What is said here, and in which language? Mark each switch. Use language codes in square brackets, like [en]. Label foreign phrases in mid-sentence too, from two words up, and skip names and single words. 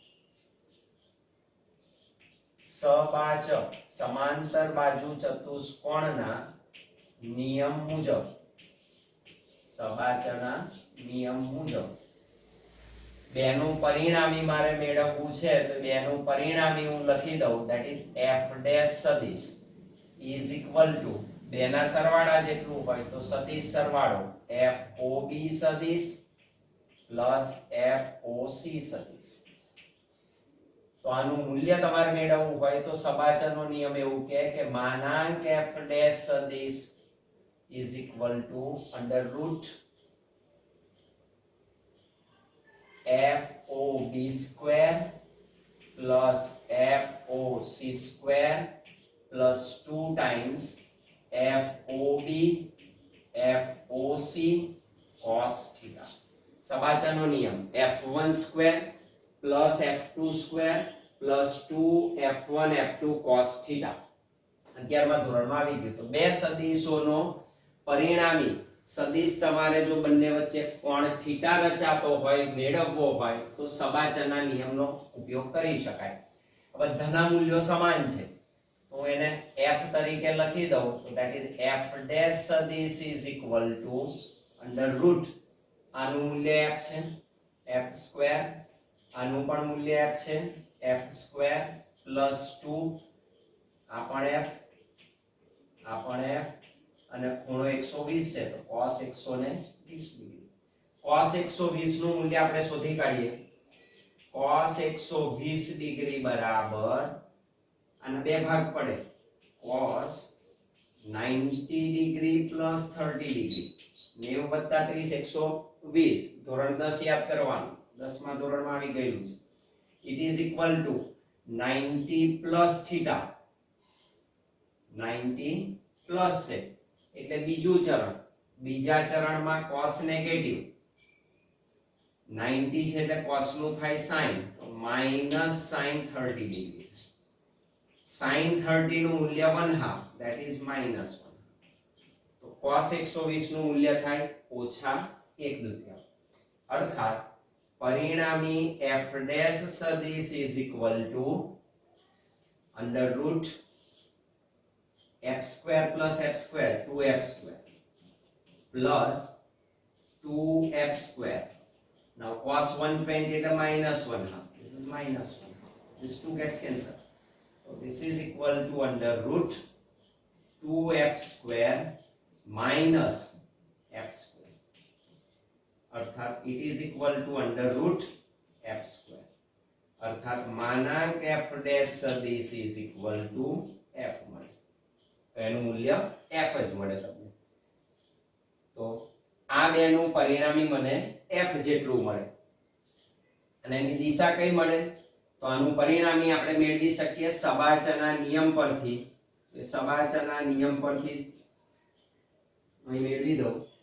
[gu] સબાચક સમાંતર બાજુ ચતુષ્કોણના નિયમ મુજબ સબાચના નિયમ મુજબ બેનું પરિણામી મારે મેળવવું છે તો બેનું પરિણામી હું લખી દઉં [en] that is f dash [gu] સદિશ [en] is equal to [gu] બેના સરવાળા જેટલું હોય તો સદિશ સરવાળો FOB સદિશ પ્લસ FOC સદિશ તો આનું મૂલ્ય તમારે મેળવવું હોય તો સબાચનો નિયમ એવું કહે કે માનાંક f dash સદિશ [en] is equal to under root FOB square plus FOC square plus 2 times FOB FOC cos theta [gu] સબાચનો નિયમ [en] F1 square plus F2 square plus 2 F1 F2 cos theta [gu] 11મા ધોરણમાં આવી ગયું તો બે સદિશોનો પરિણામી સદિશ તમારે જો બંને વચ્ચે કોણ થીટા રચાતો હોય મેળવવો હોય તો સબાચના નિયમનો ઉપયોગ કરી શકાય બધાના મૂલ્યો સમાન છે તો હું એને f તરીકે લખી દઉં તો [en] that is f dash [gu] સદિશ [en] is equal to under root [gu] આનું મૂલ્ય f છે [en] f square [gu] આનું પણ મૂલ્ય f છે [en] f square plus 2 [gu] આ પણ f અને ખૂણો 120 છે તો cos 120 ડિગ્રી cos 120 નું મૂલ્ય આપણે શોધી કાઢીએ cos 120 ડિગ્રી બરાબર અને બે ભાગ પડે cos 90 ડિગ્રી plus 30 ડિગ્રી 90 + 30 120 ધોરણ 10 યાદ કરવાનું 10મા ધોરણમાં આવી ગયેલું છે [en] it is equal to 90 plus theta [gu] 90 plus છે એટલે બીજું ચરણ બીજા ચરણમાં cos નેગેટિવ 90 છે એટલે cos નું થાય sin તો [en] minus sin [gu] 30 ડિગ્રી sin 30 નું મૂલ્ય 1/2 [en] that is minus 1 [gu] તો cos 120 નું મૂલ્ય થાય -1/2 અર્થાત પરિણામી f dash સદિશ [en] is equal to under root f square plus f square 2f square plus 2f square now cos 120 એટલે -1/2 this is -1/2 this 2 gets cancelled so this is equal to under root 2f square minus f square अर्थात it is equal to under root f square [gu] અર્થાત માનાંક [en] f dash [gu] सदिश [en] is equal to f [gu] મળે તો એનું મૂલ્ય f જ મળે તમને તો આ બેનું પરિણામી મને f જેટલું મળે અને એની દિશા કઈ મળે તો આનું પરિણામી આપણે મેળવી શકીએ સબાચના નિયમ પરથી તો સબાચના નિયમ પરથી અહીં મેળવી દઉં